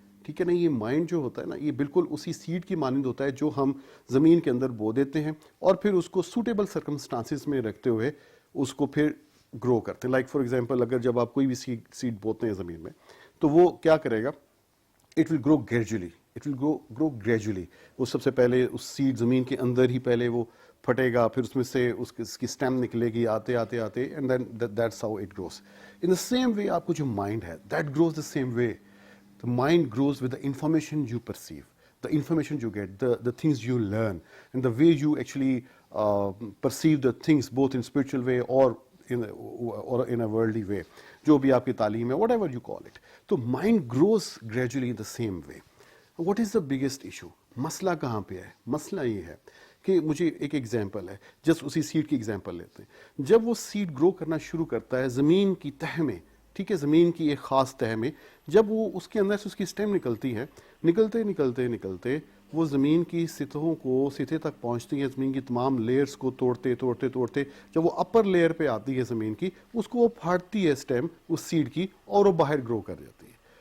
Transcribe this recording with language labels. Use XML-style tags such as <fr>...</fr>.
<ur>ٹھیک ہے نا, یہ مائنڈ جو ہوتا ہے نا یہ بالکل اسی سیڈ کی مانند ہوتا ہے جو ہم زمین کے اندر بو دیتے ہیں اور پھر اس کو سوٹیبل سرکمسٹانسز میں رکھتے ہوئے اس کو پھر گرو کرتے ہیں.</ur> <en>like for example</en> <ur>اگر جب آپ کوئی بھی سیڈ بوتے ہیں زمین میں تو وہ کیا کرے گا؟</ur> <en>It will grow gradually. It will grow gradually.</en> <ur>وہ سب سے پہلے اس سیڈ زمین کے اندر ہی پہلے وہ پھٹے گا, پھر اس میں سے اس کی اسٹیم نکلے گی آتے آتے آتے,</ur> <en>And then that's how it grows. In the same way</en> <ur>آپ کو جو مائنڈ ہے</ur> <en>That grows the same way. The mind grows with the information you perceive, the information you get, the things you learn, and the way you actually perceive the things, both in spiritual way or in a worldly way.</en> <ur>جو بھی آپ کی تعلیم ہے,</ur> <en>whatever you call it. تو mind grows gradually in the same way. What is the biggest issue?</en> <ur>مسئلہ کہاں پہ ہے؟ مسئلہ یہ ہے کہ مجھے ایک ایگزامپل ہے, جسٹ اسی سیڈ کی ایگزامپل لیتے ہیں. جب وہ سیڈ گرو کرنا شروع کرتا ہے زمین کی تہ میں, ٹھیک ہے, زمین کی ایک خاص تہ میں, جب وہ اس کے اندر سے اس کی اسٹیم نکلتی ہے, نکلتے نکلتے نکلتے وہ زمین کی سطحوں کو سطح تک پہنچتی ہے, زمین کی تمام لیئرز کو توڑتے توڑتے توڑتے جب وہ اپر لیئر پہ آتی ہے زمین کی, اس کو وہ پھاڑتی ہے اسٹیم اس سیڈ کی اور وہ باہر گرو کر جاتی ہے.</ur>